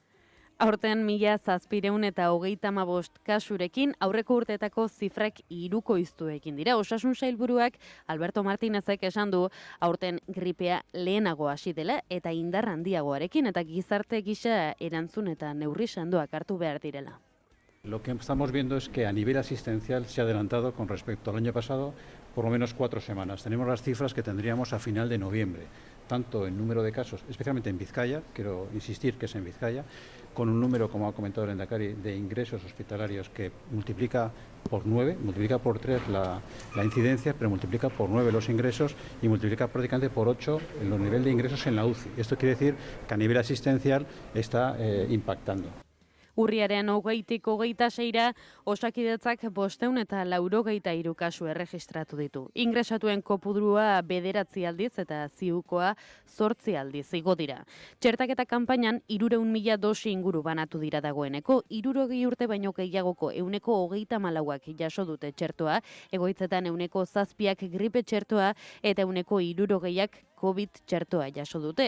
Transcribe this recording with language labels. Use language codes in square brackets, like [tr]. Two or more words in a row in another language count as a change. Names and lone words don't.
[eu] Aurten 1.735 kasurekin aurreko urteetako zifrak 3 dira. Osasun sailburuak Alberto Martinezek esan du aurten gripea lehenago hasi dela eta indar handiagoarekin eta gizarte gisa erantzun eta neurri sendoak hartu behar direla. [es] Lo que estamos viendo es que a nivel asistencial se ha adelantado con respecto al año pasado por lo menos 4 semanas. Tenemos las cifras que tendríamos a final de noviembre, tanto en número de casos, especialmente en Vizcaya, quiero insistir que es en Vizcaya, con un número, como ha comentado el Lehendakari, de ingresos hospitalarios que multiplica por 9, multiplica por 3 la incidencia, pero multiplica por 9 los ingresos y multiplica prácticamente por 8 el nivel de ingresos en la UCI. Esto quiere decir que a nivel asistencial está impactando. [eu] Urriaren 20tik 26ra Osakidetzak 583 kasu erregistratu ditu. Ingresatuen kopurua 9 aldiz eta ziukoa 8 aldiz igo dira. Txertaketa kanpainan 300.000 dosi inguru banatu dira dagoeneko, 60 urte baino gehiagoko 134ak jaso dute txertoa, egoitzetan 7ak gripe txertoa eta 60ak COVID txertoa jaso dute.